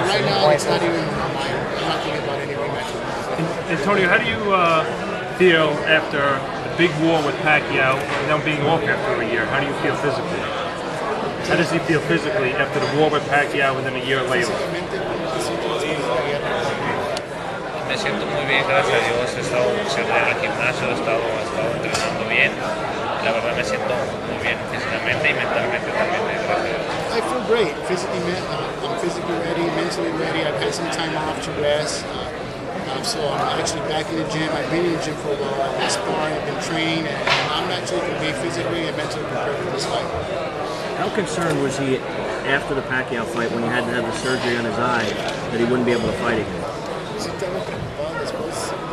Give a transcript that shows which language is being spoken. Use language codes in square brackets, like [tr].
[en] Right now, it's not even in my mind. I'm not thinking about any rematch. Antonio, how do you feel after the big war with Pacquiao and now being off after a year? How do you feel physically? How does he feel physically after the war with Pacquiao and then a year later? [es] Me siento muy bien, gracias a Dios. He estado boxeando en el gimnasio, he estado entrenando bien. La verdad me siento muy bien físicamente y mentalmente también, gracias a Dios. [en] I feel great. I'm physically ready, mentally ready. I've had some time off to rest. So I'm actually back in the gym. I've been in the gym for a while. I've been sparring, I've been training, and I'm actually going to be physically and mentally prepared for this fight. How concerned was he after the Pacquiao fight when he had to have the surgery on his eye that he wouldn't be able to fight again? [es] Sí, estaba preocupado después